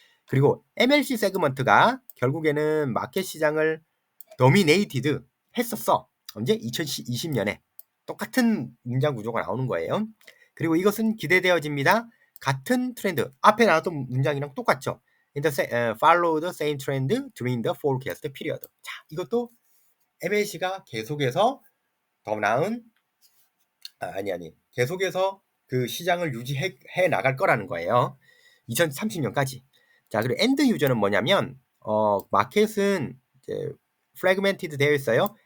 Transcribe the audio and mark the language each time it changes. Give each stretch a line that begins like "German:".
Korean: 그리고 MLC 세그먼트가 결국에는 마켓 시장을 도미네이티드 했었어. 언제? 2020년에 똑같은 문장 구조가 나오는 거예요. 그리고 이것은 기대되어집니다. 같은 트렌드 앞에 나왔던 문장이랑 똑같죠.
English: Follow the same trend during the forecast period.
Korean: 자, 이것도 MLC가 계속해서 더 나은 계속해서 그 시장을 유지해 나갈 거라는 거예요. 2030년까지. 자, 그리고 엔드 유저는 뭐냐면 마켓은 이제 프래그멘티드 되어 있어요.